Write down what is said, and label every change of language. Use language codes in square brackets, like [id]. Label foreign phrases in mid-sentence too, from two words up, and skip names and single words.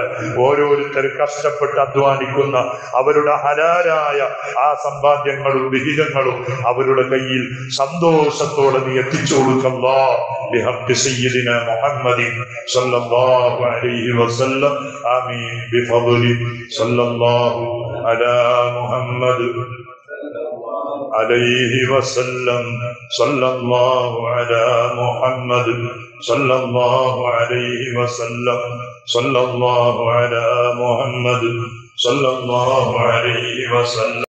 [ml] ഓരോരുത്തർ കഷ്ടപ്പെട്ട് അധ്വാനിക്കുന്ന അവരുടെ ഹലാലായ ആ സമ്പാദ്യങ്ങളും വിഹിതങ്ങളും അവരുടെ കയ്യിൽ സന്തോഷത്തോടെ നീ എത്തിച്ചു കൊടുക്കല്ലാ. [ar] بحق سيدنا محمد صلى الله عليه وسلم. آمين. بفضل صلى الله على محمد. عليه وسلم. صلى الله على محمد صلى الله عليه وسلم. صلى الله على محمد صلى الله عليه وسلم.